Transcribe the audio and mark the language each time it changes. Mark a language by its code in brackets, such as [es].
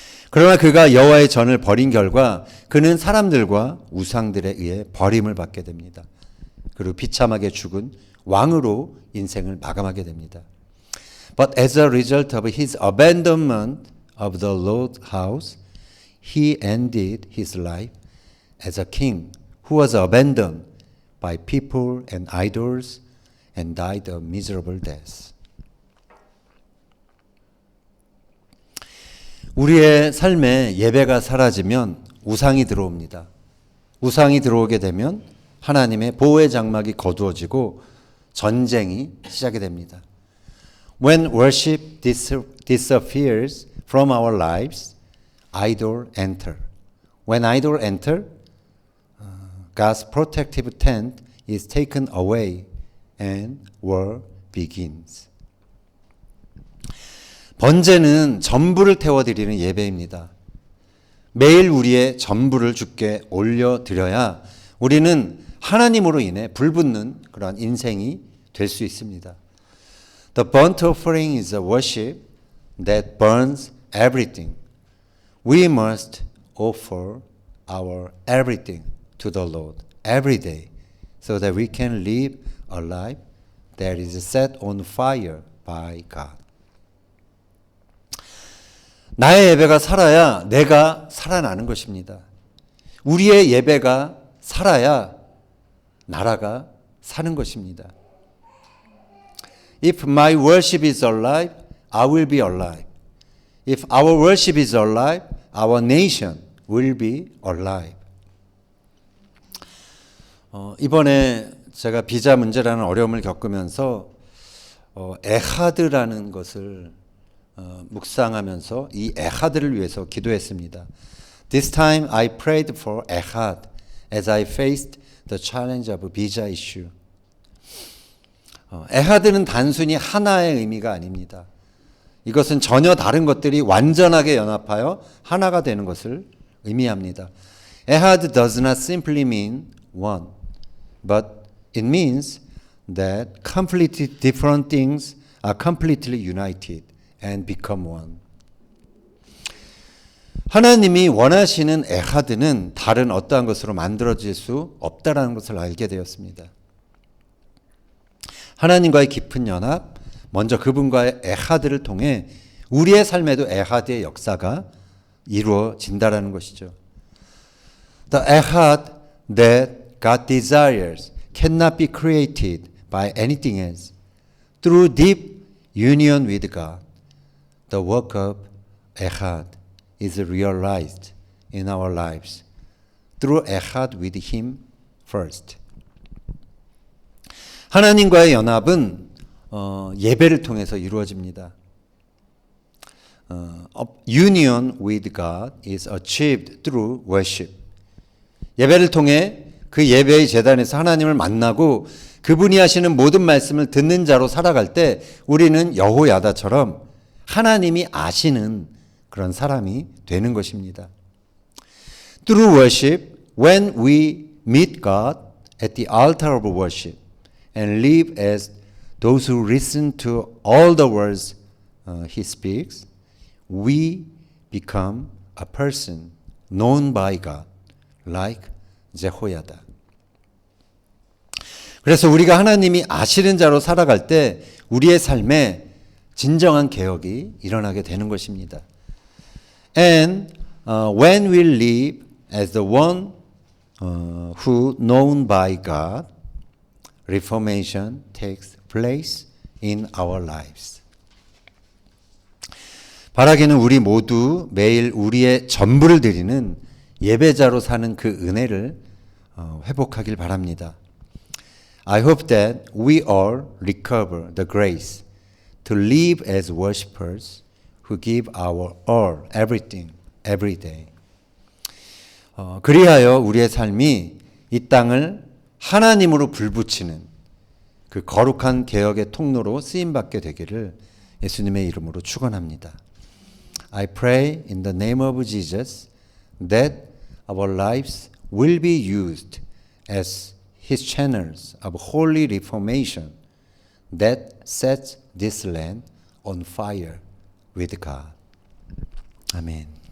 [ko] 그러나 그가 여호와의 전을 버린 결과 그는 사람들과 우상들에 의해 버림을 받게 됩니다. 그리고 비참하게 죽은 왕으로 인생을 마감하게 됩니다. [en] But as a result of his abandonment of the Lord's house, he ended his life as a king who was abandoned by people and idols and died a miserable death. [ko] 우리의 삶에 예배가 사라지면 우상이 들어옵니다. 우상이 들어오게 되면 하나님의 보호의 장막이 거두어지고 전쟁이 시작이 됩니다. [en] When worship disappears from our lives, idol enter. When idol enter, God's protective tent is taken away and war begins. [ko] 번제는 전부를 태워드리는 예배입니다. 매일 우리의 전부를 주께 올려드려야 우리는 하나님으로 인해 불붙는 그러한 인생이 될 수 있습니다. [en] The burnt offering is a worship that burns everything. We must offer our everything to the Lord every day so that we can live a life that is set on fire by God. [ko] 나의 예배가 살아야 내가 살아나는 것입니다. 우리의 예배가 살아야 나라가 사는 것입니다. [en] If my worship is alive, I will be alive. If our worship is alive, our nation will be alive. [ko] 이번에 제가 비자 문제라는 어려움을 겪으면서 에하드라는 것을 묵상하면서 이 에하드를 위해서 기도했습니다. [en] This time I prayed for Ehad as I faced the challenge of visa issue. [ko] 에하드는 단순히 하나의 의미가 아닙니다. 이것은 전혀 다른 것들이 완전하게 연합하여 하나가 되는 것을 의미합니다. [en] Ehad does not simply mean one, but it means that completely different things are completely united and become one. [ko] 하나님이 원하시는 에하드는 다른 어떠한 것으로 만들어질 수 없다라는 것을 알게 되었습니다. 하나님과의 깊은 연합, 먼저 그분과의 에하드를 통해 우리의 삶에도 에하드의 역사가 이루어진다라는 것이죠. [en] The ehad that God desires cannot be created by anything else. Through deep union with God, the work of ehad is realized in our lives. Through ehad with Him first. [ko] 하나님과의 연합은 예배를 통해서 이루어집니다. [en] Union with God is achieved through worship. [ko] 예배를 통해 그 예배의 제단에서 하나님을 만나고 그분이 하시는 모든 말씀을 듣는 자로 살아갈 때 우리는 여호야다처럼 하나님이 아시는 그런 사람이 되는 것입니다. [en] Through worship, when we meet God at the altar of worship and live as those who listen to all the words He speaks, we become a person known by God, like 제호야다. [ko] 그래서 우리가 하나님이 아시는 자로 살아갈 때 우리의 삶에 진정한 개혁이 일어나게 되는 것입니다. [en] And when we live as the one who known by God, reformation takes place in our lives. [ko] 바라기는 우리 모두 매일 우리의 전부를 드리는 예배자로 사는 그 은혜를 회복하길 바랍니다. [en] I hope that we all recover the grace to live as worshipers who give our all, everything, every day. [ko] 그리하여 우리의 삶이 이 땅을 하나님으로 불붙이는 그 거룩한 개혁의 통로로 쓰임받게 되기를 예수님의 이름으로 축원합니다. [en] I pray in the name of Jesus that our lives will be used as His channels of holy reformation that sets this land on fire with God. 아멘.